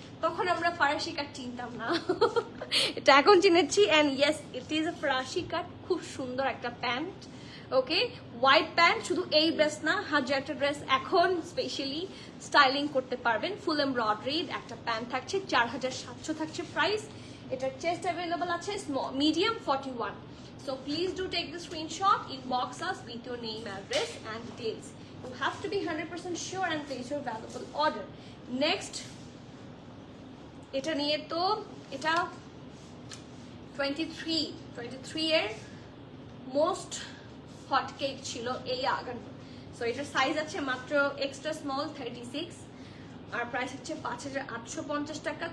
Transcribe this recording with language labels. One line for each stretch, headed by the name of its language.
Bangla: তখন আমরা ফরাসি কাট চিনতাম না, এটা এখন চিনেছি।
English: And yes, it is a ফরাসি cut.
Bangla: খুব সুন্দর একটা প্যান্ট।
English: Okay, white pant.
Bangla: শুধু এই ড্রেস না, হাজার একটা ড্রেস এখন স্পেশালি স্টাইলিং করতে পারবেন। ফুল এমব্রয়ডারি একটা প্যান্ট থাকছে, 4700 থাকছে প্রাইস। এটার চেস্ট অ্যাভেলেবল আছে medium 41।
English: So please do take the screenshot, inbox us with your name, address and details. You have to be 100% sure and place your valuable order.
Bangla: Next, এটা নিয়ে তো এটা 23 এর মোস্ট হট কেক ছিল এই আগানো। So এটার সাইজ আছে মাত্র এক্সট্রা স্মল 36, আর প্রাইস হচ্ছে 5850 টাকা।